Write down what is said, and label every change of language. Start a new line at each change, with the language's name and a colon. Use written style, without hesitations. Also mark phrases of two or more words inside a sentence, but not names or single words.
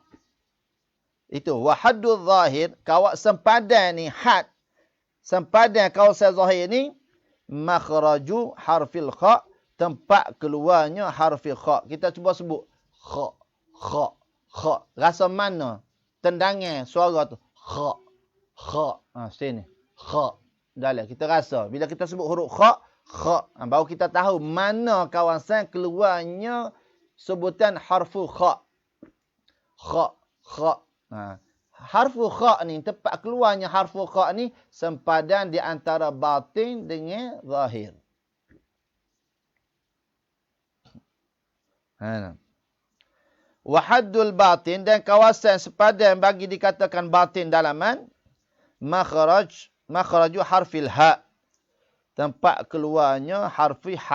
Malay: Itu
Arabic: وحد الظاهر,
Malay: sempadan ni had, sempadan kawasan zahir ni,
Arabic: مخرج حرف الخاء,
Malay: tempat keluarnya
Arabic: حرف الخاء.
Malay: Kita cuba sebut kha, kha, kha. Rasa mana tendangan suara tu? Kha, kha. Sini. Kha. Dalam kita rasa bila kita sebut huruf kha, kha, baru kita tahu mana kawasan keluarnya sebutan
Arabic: حرف الخاء.
Malay: Kha, kha.
Arabic: حرف الخاء
Malay: ni, tempat keluarnya
Arabic: حرف الخاء
Malay: ni sempadan di antara batin dengan zahir.
Arabic: وحد الباطن,
Malay: dan kawasan sepadan bagi dikatakan batin dalaman,
Arabic: مخرج حرف الحاء,
Malay: tempat keluarnya
Arabic: حرف الحاء.